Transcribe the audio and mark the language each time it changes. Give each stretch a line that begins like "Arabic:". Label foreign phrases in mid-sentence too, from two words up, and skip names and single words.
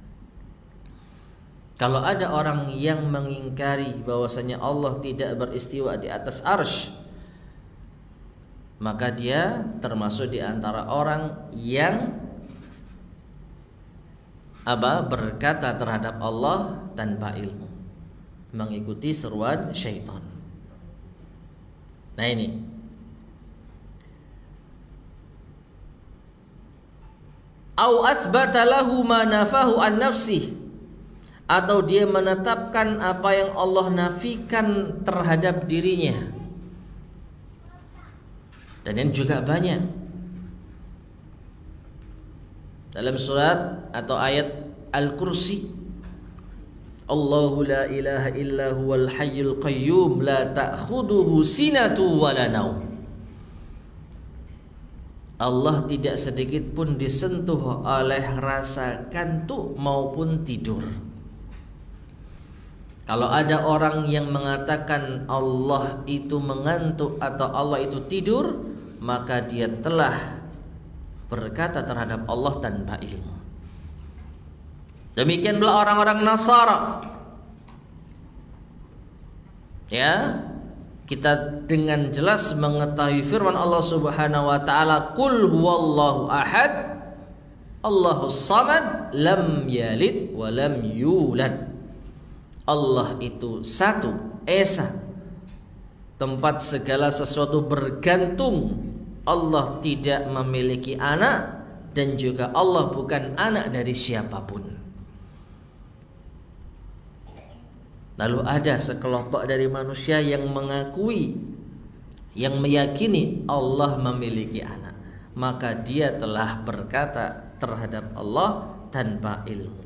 Indonesian: Kalau ada orang yang mengingkari bahwasanya Allah tidak beristiwa di atas arsy, maka dia termasuk di antara orang yang berkata terhadap Allah tanpa ilmu, mengikuti seruan syaitan. Nah ini,
Arabic: أو أثبت له ما نفاه عن نفسه,
Indonesian: atau dia menetapkan apa yang Allah nafikan terhadap dirinya. Dan ini juga banyak dalam surat atau ayat Al-Kursi,
Arabic: الله لا إله إلا هو الحي القيوم لا تأخذه سنة ولا نوم.
Indonesian: Allah tidak sedikit pun disentuh oleh rasa kantuk maupun tidur. Kalau ada orang yang mengatakan Allah itu mengantuk atau Allah itu tidur, maka dia telah berkata terhadap Allah tanpa ilmu. Demikian pula orang-orang Nasara. Ya, kita dengan jelas mengetahui firman Allah
Arabic: سبحانه وتعالى, "قل هو الله أحد الله الصمد لم يلد ولم يولد."
Indonesian: Allah itu satu, esa, tempat segala sesuatu bergantung. Allah tidak memiliki anak dan juga Allah bukan anak dari siapapun. Lalu ada sekelompok dari manusia yang mengakui, yang meyakini Allah memiliki anak, maka dia telah berkata terhadap Allah tanpa ilmu.